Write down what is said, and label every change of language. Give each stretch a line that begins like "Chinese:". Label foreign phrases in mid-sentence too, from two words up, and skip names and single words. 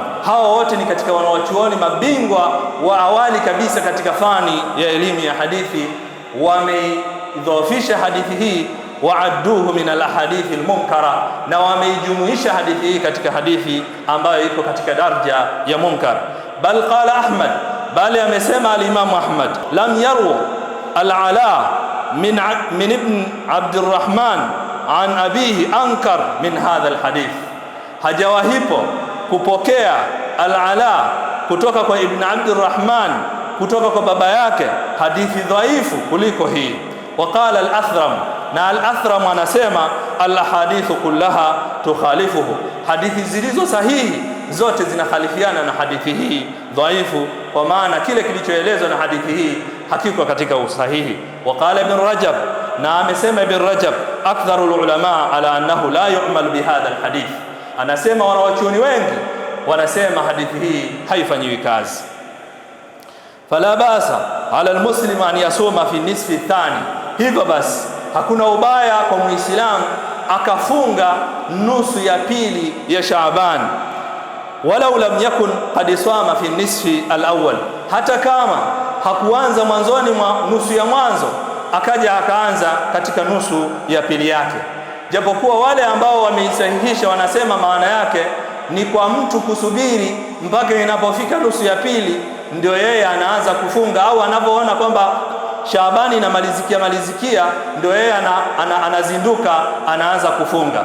Swahili: Hawa wote ni katika wanawachuoni mabingwa wa awali kabisa katika fani ya elimu ya hadithi, wameidhofisha hadithi hii
Arabic: وعدوه من الأحاديث المنكرة,
Swahili: na wameijumuisha hadithi hii katika hadithi ambayo iko katika daraja ya munkar.
Arabic: بل قال أحمد,
Swahili: bali amesema al-Imam Ahmad,
Arabic: لم يرو العلاء من ابن عبد الرحمن عن أبيه أنكر من هذا الحديث,
Swahili: hajawahipo kupokea al-Ala kutoka kwa Ibn Abdurrahman kutoka kwa baba yake hadithi dhaifu kuliko hii.
Arabic: وقال الأثرم,
Swahili: na al-Athram anasema
Arabic: الأحاديث كلها تخالفه,
Swahili: hadithi zilizo sahihi zote zinakhalifiana na hadithi hii dhaifu, kwa maana kile kilichoelezwa na hadithi hii hakika katika usahihi.
Arabic: وقال ابن رجب,
Swahili: na amesema Ibn Rajab,
Arabic: أكثر العلماء على أنه لا يعمل بهذا الحديث,
Swahili: anasema wanawachuoni wengi wanasema hadithi hii haifanyiwi kazi.
Arabic: فلا بأس على المسلم أن يصوم في نصف ثان,
Swahili: hivyo basi hakuna ubaya kwa Muislamu akafunga nusu ya pili ya Shaaban,
Arabic: ولو لم يكن قد صام في نصف الأول,
Swahili: hata kama hakuanza mwanzoni mwa nusu ya mwanzo akaja akaanza katika nusu ya pili yake. Japokuwa wale ambao wameisahihisha wanasema maana yake ni kwa mtu kusubiri mpaka inapofika nusu ya pili ndio yeye anaanza kufunga, au anapoona kwamba Shaabani inamalizikia ndio yeye anazinduka anaanza kufunga.